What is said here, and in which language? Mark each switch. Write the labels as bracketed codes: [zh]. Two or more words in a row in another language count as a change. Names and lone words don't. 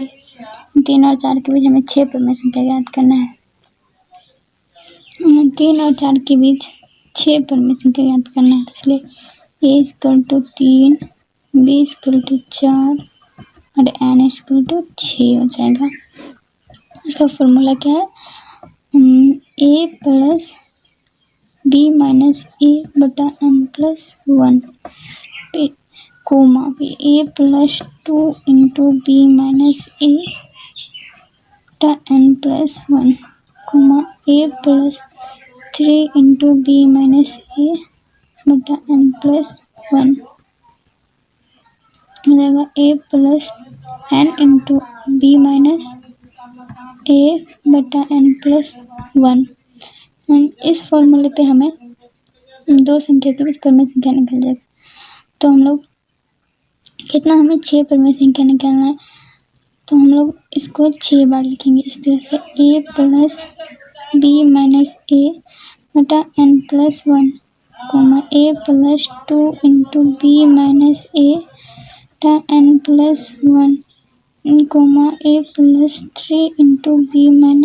[hi] 3 और 4 के बीच हमें 6 परिमेय संख्या ज्ञात करना है। 3 और 4 के बीच 6 परिमेय संख्या ज्ञात करना है। तो इसलिए a = 3, b = 4 और n = 6 हो जाएगा। इसका फॉर्मूला क्या है? a + b - a/n+1 कोमा a + 2 × b - a/n+1 कोमा a + 3 × b - a/n+1 हो जाएगा a + n × b - a/n+1। इस फॉर्मूले पे हमें दो संख्या के बीच परिमेय संख्या निकल जाएगा। तो हम लोग कितना, हमें 6 परिमेय संख्या निकालना है। तो हम लोग इसको 6 बार लिखेंगे इस तरह से a + b - a/n+1 कोमा a + 2 × b - a/n+1 कोमा a + 3 × b -